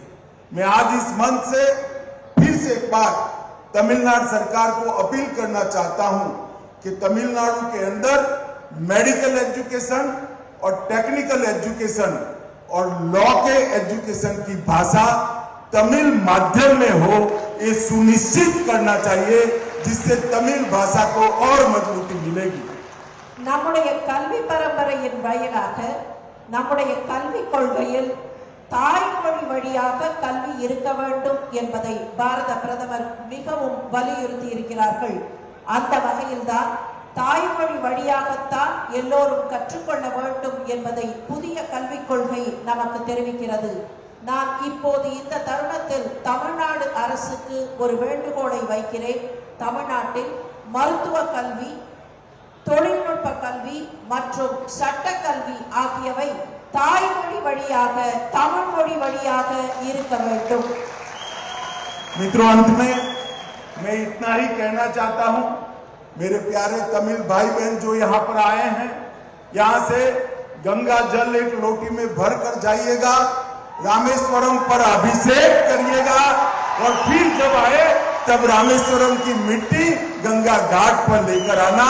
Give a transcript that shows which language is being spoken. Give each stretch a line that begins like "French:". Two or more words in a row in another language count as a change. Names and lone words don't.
Hindi: मैं आज इस मंच से फिर से एक बार तमिलनाडु सरकार को अपील करना चाहता हूं कि तमिलनाडु के अंदर
English: medical education
Hindi: और
English: technical education
Hindi: और लॉ के एजुकेशन की भाषा तमिल माध्यम में हो, ये सुनिश्चित करना चाहिए, जिससे तमिल भाषा को और मजबूती मिलेगी.
Tamil: நம்முடைய கல்வி பரம்பரையின் வாயிலாக நம்முடைய கல்வி கொள்கையில் தாய்மொழி வழியாக கல்வி இருக்க வேண்டும் என்பதை பாரத பிரதமர் மிகவும் வலியுறுத்தி இருக்கிறார்கள். அந்த வகையில்தான் தாய்மொழி வழியாகத்தான் எல்லோரும் கற்றுக்கொள்ள வேண்டும் என்பதை புதிய கல்விக் கொள்கை நமக்கு தெரிவிக்கிறது. நான் இப்போது இந்த தருணத்தில் தமிழ்நாடு அரசுக்கு ஒரு வேண்டுகோளை வைக்கிறேன். தமிழ்நாட்டில் மருத்துவ கல்வி, தொழில்நுட்ப கல்வி மற்றும் சட்ட கல்வி ஆகியவை தாய்மொழி வழியாக, தமிழ் மொழி வழியாக இருக்க வேண்டும்.
Hindi: मित्रों, अंत में मैं इतना ही कहना चाहता हूं, मेरे प्यारे तमिल भाई बहन जो यहाँ पर आए हैं, यहाँ से गंगा जल एक लोटी में भर कर जाइएगा, रामेश्वरम पर अभिषेक करिएगा और फिर जब आए तब रामेश्वरम की मिट्टी गंगा घाट पर लेकर आना.